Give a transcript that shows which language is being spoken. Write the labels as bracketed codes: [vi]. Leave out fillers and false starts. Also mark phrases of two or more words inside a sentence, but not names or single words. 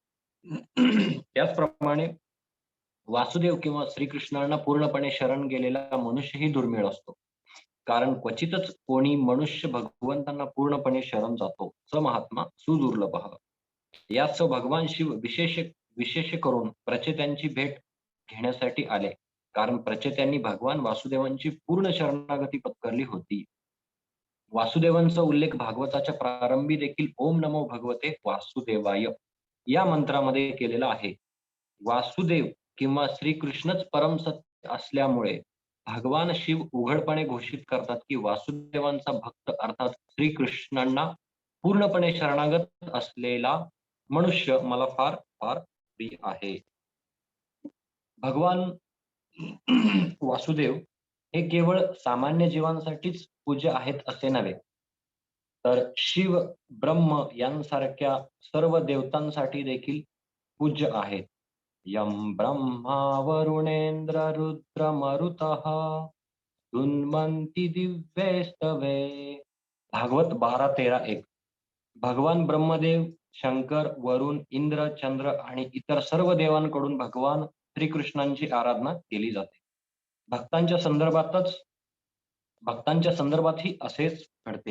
[mr] त्याचप्रमाणे वासुदेव किंवा श्रीकृष्णांना पूर्णपणे शरण गेलेला मनुष्यही दुर्मिळ असतो, कारण क्वचितच कोणी मनुष्य भगवंतांना पूर्णपणे शरण जातो, [sa] स महात्मा सुदुर्लभः। [mr] याच भगवान शिव विशेष करून प्रचेत्यांची भेट घेण्यासाठी आले, कारण प्रचेत्यांनी भगवान वासुदेवांची पूर्ण शरणागती पत्करली होती। वासुदेवांचा उल्लेख भागवताच्या प्रारंभी देखील [sa] ओम नमो भगवते वासुदेवाय [mr] या मंत्रामध्ये केलेला आहे। वासुदेव किंवा श्रीकृष्णच परम सत्य असल्यामुळे भगवान शिव उघडपणे घोषित करतात की वासुदेवांचा भक्त अर्थात श्रीकृष्णांना पूर्णपणे शरणागत असलेला मनुष्य मला फार फार प्रिय आहे। भगवान वासुदेव हे केवळ सामान्य जीवांसाठीच पूज्य आहेत असे नव्हे, तर शिव, ब्रह्म यांसारख्या सर्व देवतांसाठी देखील पूज्य आहेत। [sa] यम ब्रह्मा वरुणेंद्र रुद्र मरुतः तुन्वन्ति दिव्यैस्तवे। [mr] भागवत 12:13-1। भगवान ब्रह्मदेव, शंकर, वरुण, इंद्र, चंद्र आणि इतर सर्व देवांकडून भगवान श्रीकृष्णांची आराधना केली जाते। भक्तांच्या संदर्भातही असेच घडते।